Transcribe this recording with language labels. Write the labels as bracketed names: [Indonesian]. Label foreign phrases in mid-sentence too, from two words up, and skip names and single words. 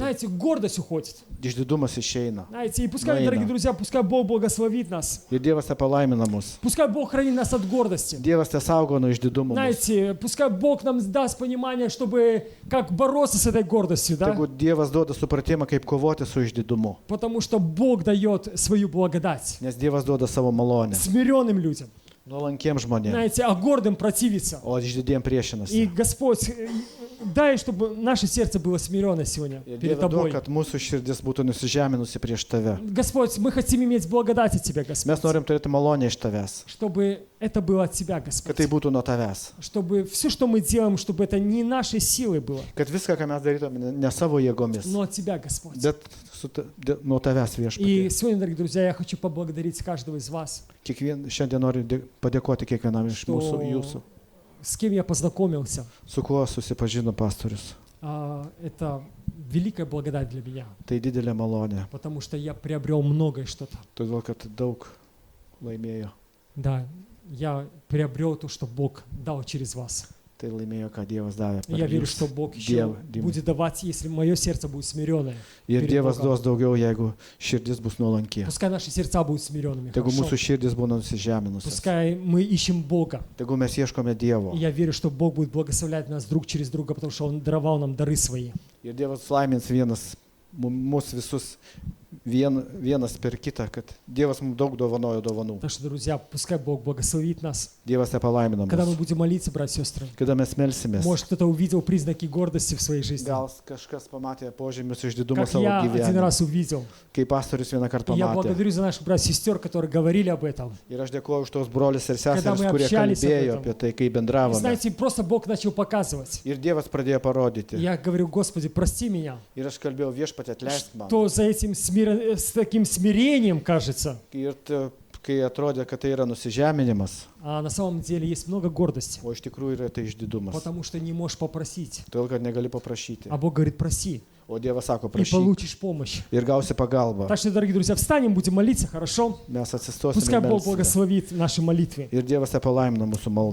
[Russian] Знаете, гордость уходит. [Lithuanian] Išdidumas išeina. [Russian] Знаете, и пускай, Наина. дорогие друзья, пускай Бог благословит нас. [Lithuanian] Ir Dievas te palaimina mus. [Russian] Пускай Бог хранит нас от гордости. [Lithuanian] Dievas te saugo nuo išdidumo. mus. [Russian] Знаете, пускай Бог нам даст понимание, чтобы как бороться с этой гордостью, да? [Lithuanian] Tegu Dievas duoda supratimą, kaip kovoti su išdidumu. [Russian] Потому что Бог дает свою благодать [Lithuanian] Nes Dievas duoda savo malonę. [Russian] смиренным людям. [Lithuanian] Nuolankiems žmonėms. [Russian] Знаете, а гордым противиться. [Lithuanian] O išdidiem [Russian] И [Lithuanian] priešinasi. [Russian] Господь, дай, чтобы наше сердце было смиренно сегодня [Lithuanian] Ir [Russian] перед [Lithuanian] Dieve duok, [Russian] Тобой. [Lithuanian] kad mūsų širdis būtų nusižeminusi prieš tave. [Russian] Господь, мы хотим иметь благодать от Тебя, [Lithuanian] Mes [Russian] Господь. [Lithuanian] norim turėti malonę iš tavęs. [Russian] Чтобы это было от Тебя, [Lithuanian] Kad [Russian] Господь. [Lithuanian] tai būtų nuo tavęs. [Russian] Чтобы все, что мы делаем, чтобы это не нашей силой было, [Lithuanian] Kad viską, ką mes darytume, ne savo jėgomis, [Russian] но от Тебя, Господь. [Lithuanian] bet nuo tavęs [Russian] И [Lithuanian] viešpatie. [Russian] сегодня, дорогие друзья, я хочу поблагодарить каждого из вас, [Lithuanian] Šiandien noriu padėkoti kiekvienam iš mūsų jūsų, [Russian] с кем я познакомился. [Lithuanian] su kuo susipažino pastorius. [Russian] Это великая благодать для меня, [Lithuanian] Tai didelė malonė, [Russian] потому что я приобрел многое что-то. [Lithuanian] todėl kad daug laimėjo. [Russian] Да, я приобрел то, что Бог дал через вас. [Lithuanian] Tai laimėjo, ką Dievas davė. [Russian] И я [Lithuanian] per [Russian] верю, [Lithuanian] jus. [Russian] что Бог еще [Lithuanian] Dievą. [Russian] будет давать, если мое сердце будет смиренное. [Lithuanian] Ir [Russian] перед [Lithuanian] Dievas [Russian] Богом. [Lithuanian] duos daugiau, jeigu širdis bus nuolanki. [Russian] Пускай наши сердца будут смиренными. [Lithuanian] Tegu [Russian] хорошо? [Lithuanian] mūsų širdis būna nusižeminusios. [Russian] Пускай мы ищем Бога. [Lithuanian] Tegu mes ieškome Dievo. [Russian] И я верю, что Бог будет благословлять нас друг через друга, потому что Он даровал нам дары свои. [Lithuanian] Ir Dievas laimins mus visus vienas per kitą, kad Dievas mums daug dovanojo dovanų. [Russian] Так что, друзья, пускай Бог благословит нас. [Lithuanian] Dievas te palaimina [Russian] Когда мы [Lithuanian] mus. [Russian] будем молиться, братья и сестры, [Lithuanian] Kada mes melsimės, [Russian] может, кто-то увидел признаки гордости в своей жизни. [Lithuanian] gal kažkas pamatė požymius išdidumo [Russian] Как [Lithuanian] savo [Russian] я один [Lithuanian] gyvenime. [Russian] раз увидел. [Lithuanian] Kai pastorius vieną kartą [Russian] И я [Lithuanian] pamatė. [Russian] благодарю за наших братьев и сестер, которые говорили об этом. [Lithuanian] Ir aš dėkuoju už tos brolius ir Kada seseris, [Russian] мы [Lithuanian] kurie [Russian] общались об [Lithuanian] kalbėjo [Russian] этом. [Lithuanian] apie tai, kai [Russian] И [Lithuanian] bendravome. [Russian] знаете, просто Бог начал показывать. [Lithuanian] Ir Dievas pradėjo parodyti. [Russian] Я говорю, Господи, прости меня. [Lithuanian] Ir aš kalbėjau viešpatį atleisk man. [Russian] То за этим с таким смирением, кажется. [Lithuanian] Ir kai atrodė, kad tai yra nusižeminimas, [Russian] А на самом деле есть много гордости. [Lithuanian] o iš tikrųjų yra tai išdidumas. [Russian] Потому что не можешь попросить. [Lithuanian] Todėl, kad negali paprašyti. [Russian] А Бог говорит, проси. [Lithuanian] O Dievas sako, [Russian] И [Lithuanian] prašyk [Russian] получишь помощь. [Lithuanian] ir gausi pagalbą. [Russian] Так что, дорогие друзья, встанем, будем молиться, хорошо? [Lithuanian] Mes atsistosime [Russian] Пускай [Lithuanian] ir [Russian] Бог [Lithuanian] melsime. [Russian] благословит наши молитвы. [Lithuanian] Ir Dievas te palaimina mūsų maldą.